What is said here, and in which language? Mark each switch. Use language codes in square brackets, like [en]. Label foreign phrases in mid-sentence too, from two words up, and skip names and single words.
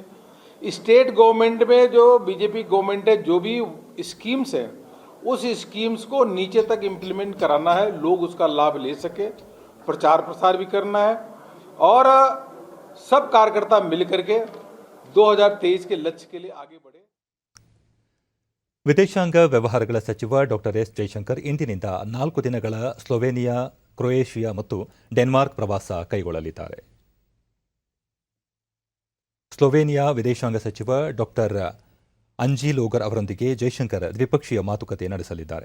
[hi] स्टेट गवर्नमेंट में जो बीजेपी गवर्नमेंट है, जो भी स्कीम्स है उस स्कीम्स को नीचे तक इम्प्लीमेंट कराना है, लोग उसका लाभ ले सके। प्रचार प्रसार भी करना है और सब कार्यकर्ता मिलकर के 2023 के लक्ष्य के लिए आगे बढ़े। [kn] ವಿದೇಶಾಂಗ ವ್ಯವಹಾರಗಳ ಸಚಿವ ಡಾಕ್ಟರ್ ಎಸ್ ಜೈಶಂಕರ್ ಇಂದಿನಿಂದ 4 ದಿನಗಳ ಸ್ಲೋವೇನಿಯಾ, ಕ್ರೊಯೇಷಿಯಾ ಮತ್ತು ಡೆನ್ಮಾರ್ಕ್ ಪ್ರವಾಸ ಕೈಗೊಳ್ಳಲಿದ್ದಾರೆ. ಸ್ಲೋವೇನಿಯಾ ವಿದೇಶಾಂಗ ಸಚಿವ ಡಾಕ್ಟರ್ ಅಂಜಿ ಲೋಗರ್ ಅವರೊಂದಿಗೆ ಜೈಶಂಕರ್ ದ್ವಿಪಕ್ಷೀಯ ಮಾತುಕತೆ ನಡೆಸಲಿದ್ದಾರೆ.